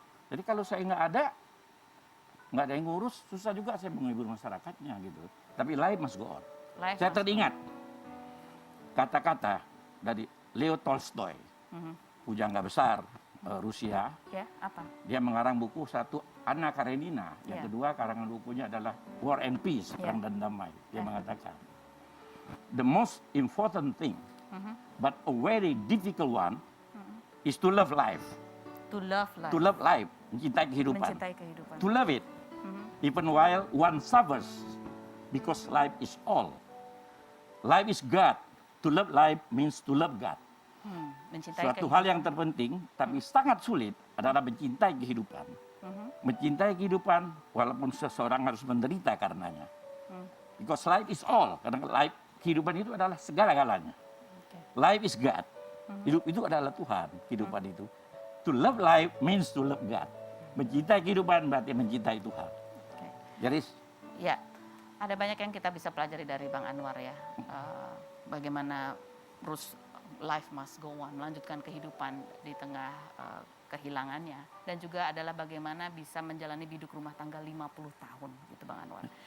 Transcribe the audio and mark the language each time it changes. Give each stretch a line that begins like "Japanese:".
Indonesian: Jadi kalau saya nggak ada yang ngurus, susah juga saya menghibur masyarakatnya gitu. Tapi
English: life must go on.
Indonesian: Saya teringat kata-kata dari Leo Tolstoy, pujangga besar Rusia. Ya, apa? Dia mengarang buku satu, Anna Karenina. Yang kedua, karangan bukunya adalah War and Peace, Perang dan Damai. Dia mengatakan,
English: the most important thing, but a very difficult one, is to love life. To love life. To love life,
Indonesian: mencintai kehidupan. Mencintai kehidupan.
English: To love it, even while one suffers, because life is all. Life is God. To love life means to love God.
Indonesian: Suatu hal yang terpenting, tapi sangat sulit adalah mencintai kehidupan. Mencintai kehidupan walaupun seseorang harus menderita karenanya.
English: Because life is all.
Indonesian: Karena kehidupan itu adalah segala-galanya.
English: Life is God.
Indonesian: Hidup itu adalah Tuhan, kehidupan itu.
English: To love life means to love God.
Indonesian: Mencintai kehidupan berarti mencintai Tuhan. Jadi, ya, ada banyak yang kita bisa pelajari dari Bang Anwar ya. Bagaimana terus
English: life must go on,
Indonesian: melanjutkan kehidupan di tengah kehilangannya. Dan juga adalah bagaimana bisa menjalani biduk rumah tangga 50 tahun gitu Bang Anwar.